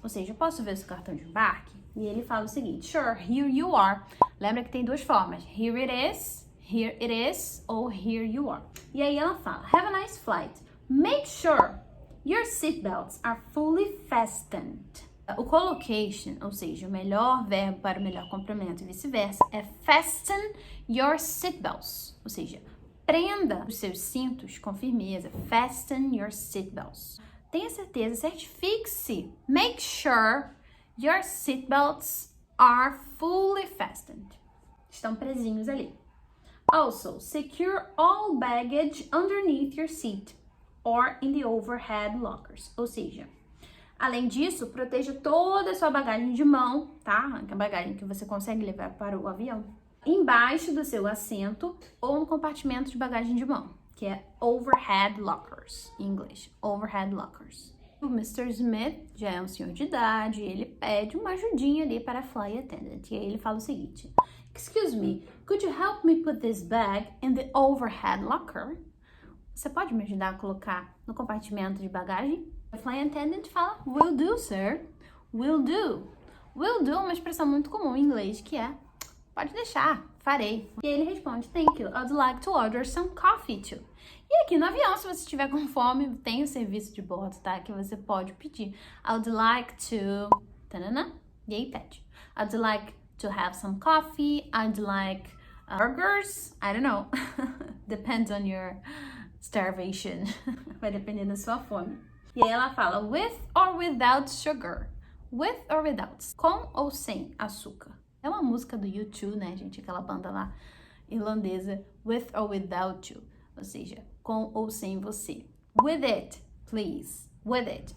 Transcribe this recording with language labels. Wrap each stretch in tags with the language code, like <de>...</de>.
<pt>Ou seja, posso ver o seu cartão de embarque? E ele fala o seguinte:</pt> <en>Sure, here you are.</en> <pt>Lembra que tem duas formas:</pt> <en>here it is,</en> <pt>ou</pt> <en>here you are.</en> <pt>E aí ela fala:</pt> <en>Have a nice flight. Make sure your seatbelts are fully fastened.</en> <pt>O collocation, ou seja, o melhor verbo para o melhor complemento e vice-versa, é fasten your seatbelts. Ou seja, prenda os seus cintos com firmeza.</pt> <en>Fasten your seatbelts.</en> <pt>Tenha certeza, certifique-se.</pt> <en>Make sure your seatbelts are fully fastened.</en> <pt>Estão presinhos ali.</pt> <en>Also, secure all baggage underneath your seat or in the overhead lockers.</en> <pt>Ou seja, além disso, proteja toda a sua bagagem de mão, tá? A bagagem que você consegue levar para o avião, embaixo do seu assento ou no compartimento de bagagem de mão, que é overhead lockers, em inglês, overhead lockers. O Mr. Smith já é um senhor de idade, ele pede uma ajudinha ali para a flight attendant. E aí ele fala o seguinte:</pt> <en>Excuse me, could you help me put this bag in the overhead locker?</en> <pt>Você pode me ajudar a colocar no compartimento de bagagem? A flight attendant fala,</pt> <en>will do, sir. Will do.</en> <pt>Will do é uma expressão muito comum em inglês, que é, pode deixar, farei. E aí ele responde,</pt> <en>thank you, I'd like to order some coffee too.</en> <pt>E aqui no avião, se você estiver com fome, tem o serviço de bordo, tá? Que você pode pedir.</pt> <en>I'd like to...</en> <pt>Tanana, e aí pede.</pt> <en>I'd like to have some coffee. I'd like burgers. I don't know. Depends on your starvation.</en> <pt>Vai depender da sua fome. E aí ela fala,</pt> <en>with or without sugar. With or without.</en> <pt>Com ou sem açúcar. É uma música do U2, né, gente? Aquela banda lá irlandesa.</pt> <en>With or without you.</en> <pt>Ou seja, com ou sem você.</pt> <en>With it, please. With it.</en>